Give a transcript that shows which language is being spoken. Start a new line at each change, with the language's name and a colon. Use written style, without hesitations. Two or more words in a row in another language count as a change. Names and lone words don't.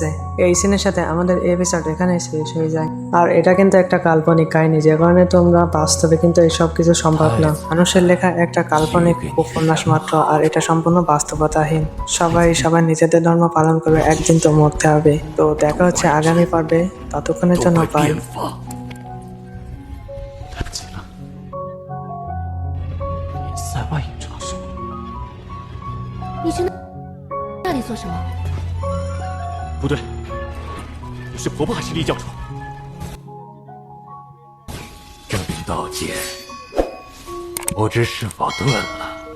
Bangla: এই সিনের সাথে আমাদের এপিসোড এখানে শেষ হয়ে যায়। আর এটা কিন্তু একটা কাল্পনিক কাহিনী, যে কারণে তোমরা বাস্তবে কিন্তু এই সব কিছু সম্ভব না। মানুষের লেখা একটা কাল্পনিক উপন্যাস মাত্র, আর এটা সম্পূর্ণ বাস্তবতাহীন। সবাই নিজেদের ধর্ম পালন করবে, একদিন তো মরতে হবে। তো দেখা হচ্ছে আগামী পর্বে, ততক্ষণের জন্য বাই।
Chinese: 来不及了，连塞外也知道什么。你去那里做什么？不对，你是婆婆还是厉教主？这柄刀剑，不知是否钝了。